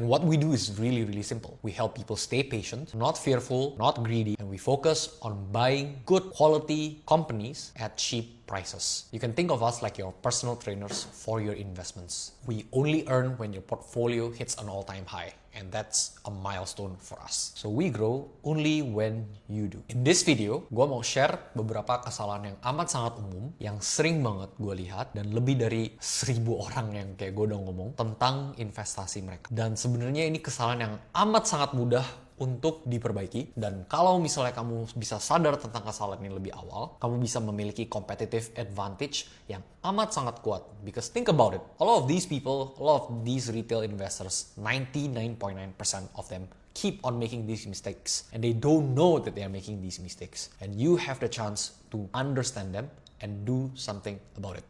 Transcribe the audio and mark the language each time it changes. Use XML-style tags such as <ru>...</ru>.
<en>And what we do is really, really simple. We help people stay patient, not fearful, not greedy, and we focus on buying good quality companies at cheap prices. You can think of us like your personal trainers for your investments. We only earn when your portfolio hits an all-time high, and that's a milestone for us. So we grow only when you do. In this video,</en> <id>gue mau share beberapa kesalahan yang amat sangat umum, yang sering banget gue lihat, dan lebih dari 1000 orang yang kayak gue udah ngomong tentang investasi mereka. Dan sebenarnya ini kesalahan yang amat sangat mudah untuk diperbaiki, dan kalau misalnya kamu bisa sadar tentang kesalahan ini lebih awal, kamu bisa memiliki competitive advantage yang amat sangat kuat.</id> <en>Because think about it, all of these people, all of these retail investors, 99.9% of them keep on making these mistakes, and they don't know that they are making these mistakes, and you have the chance to understand them and do something about it.</en>